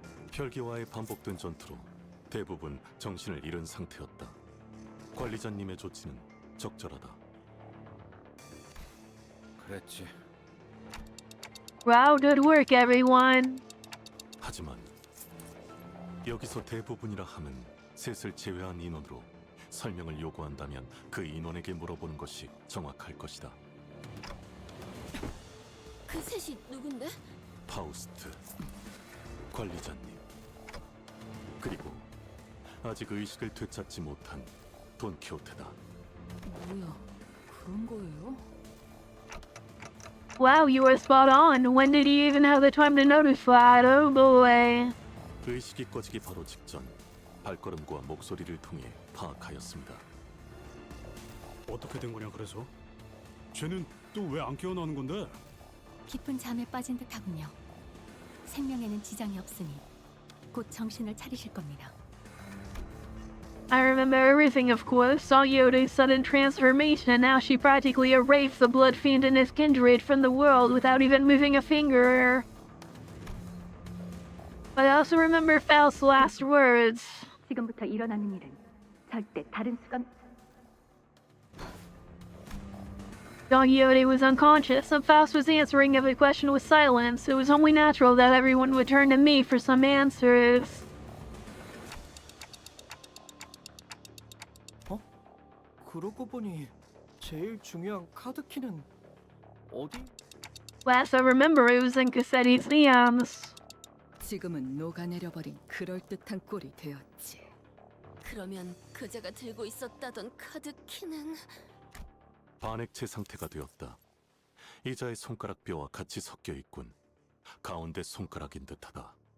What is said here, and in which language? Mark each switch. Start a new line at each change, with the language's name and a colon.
Korean: 혈기와의 반복된 전투로 대부분 정신을 잃은 상태였다. 관리자님의 조치는 적절하다. 그랬지.
English: Wow, good work, everyone.
Korean: 하지만 여기서 대부분이라 함은 셋을 제외한 인원으로 설명을 요구한다면 그 인원에게 물어보는 것이 정확할 것이다. 그 셋이 누군데? 파우스트, 관리자님, 그리고 아직 의식을 되찾지 못한 돈키호테다. 뭐야, 그런 거예요?
English: Wow, you were spot on. When did he even have the time to notify? Oh boy.
Korean: 의식이 꺼지기 바로 직전 발걸음과 목소리를 통해 파악하였습니다. 어떻게 된 거냐 그래서? 쟤는 또 왜 안 깨어나는 건데? 깊은 잠에 빠진 듯하군요. 생명에는 지장이 없으니 곧 정신을 차리실 겁니다.
English: I remember everything, of course. Saw Yoda's sudden transformation. Now she practically erased the blood fiend and his kindred from the world without even moving a finger. But I also remember Faust's last words.
Korean: 지금부터 일어나는 일은 절대 다른 수가
English: Don Quixote was unconscious, and Faust was answering every question with silence. It was only natural that everyone would turn to me for some answers.
Korean: 그러고 보니 제일 중요한 카드키는 어디?
English: Last I remember, it was in Cassetti's hands.
Korean: 지금은 녹아내려버린 그럴듯한 꼴이 되었지. 그러면 그자가 들고 있었다던 카드 키는 반액체 상태가 되었다. 이자의 손가락 뼈와 같이 섞여 있군. 가운데 손가락인 듯하다.